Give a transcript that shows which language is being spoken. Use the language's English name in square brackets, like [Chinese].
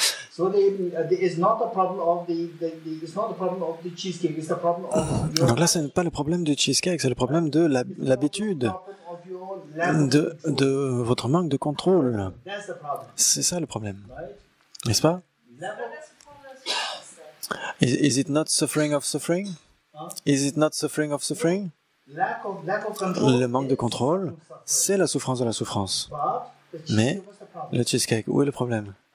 [English] So it's not the problem of it's not the problem of the cheesecake. It's the problem of. [French] Donc là, ce n'est pas le problème du cheesecake, c'est le problème de l'habitude, de votre manque de contrôle. C'est ça le problème, n'est-ce pas? [English] Is it not suffering of suffering? Is it not suffering of suffering? [French] Le manque de contrôle, c'est la souffrance de la souffrance. Mais le cheesecake, où est le problème?